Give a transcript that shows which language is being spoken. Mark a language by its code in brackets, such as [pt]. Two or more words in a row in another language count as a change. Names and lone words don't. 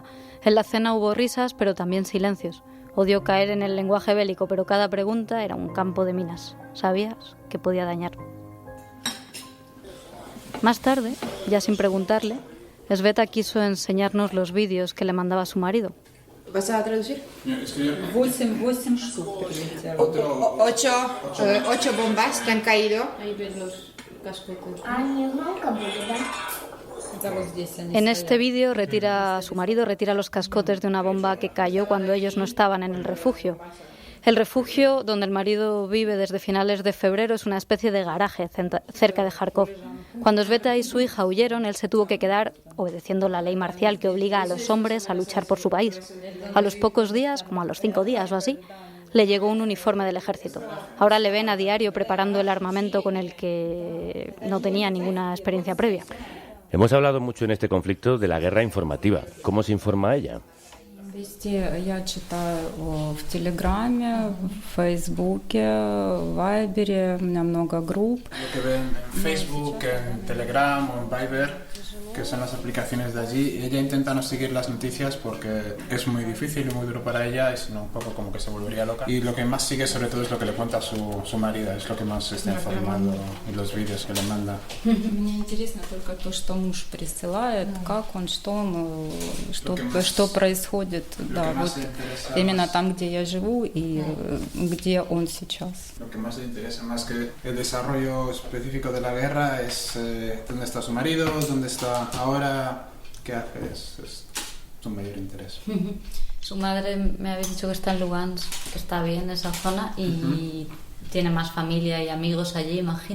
[es] En la cena hubo risas, pero también silencios. Odio caer en el lenguaje bélico, pero cada pregunta era un campo de minas. Sabías que podía dañar. Más tarde, ya sin preguntarle, Sveta quiso enseñarnos los vídeos que le mandaba su marido. ¿Vas a traducir? [ru] 8 штук прилетело. [es] 8 bombas que han caído. Ahí ves los cascotes. En este vídeo su marido retira los cascotes de una bomba que cayó cuando ellos no estaban en el refugio. El refugio donde el marido vive desde finales de febrero es una especie de garaje cerca de Kharkov. Cuando Sveta y su hija huyeron, él se tuvo que quedar obedeciendo la ley marcial que obliga a los hombres a luchar por su país. A los pocos días, como a los 5 días o así, le llegó un uniforme del ejército. Ahora le ven a diario preparando el armamento con el que no tenía ninguna experiencia previa. Hemos hablado mucho en este conflicto de la guerra informativa. ¿Cómo se informa ella? [ru] Я читаю в Телеграме, в Фейсбуке, в Вайбере, у меня много групп. [es] Lo que ven en Facebook, en Telegram o en Viber, que son las aplicaciones de allí. Ella intenta no seguir las noticias porque es muy difícil y muy duro para ella, y sino un poco como que se volvería loca. Y lo que más sigue sobre todo es lo que le cuenta su marido, es lo que más está informando en los vídeos que le manda. [ru] Мне интересно только то, что муж присылает, как он, что происходит. Да, вот именно там, где я живу y где он сейчас. [es] Lo que más le interesa, más que el desarrollo específico de la guerra, es dónde está su marido, dónde está ahora, qué hace, es su mayor interés. Su madre me había dicho que está en Lugansk, que está bien esa zona y tiene más familia y amigos allí, imagino.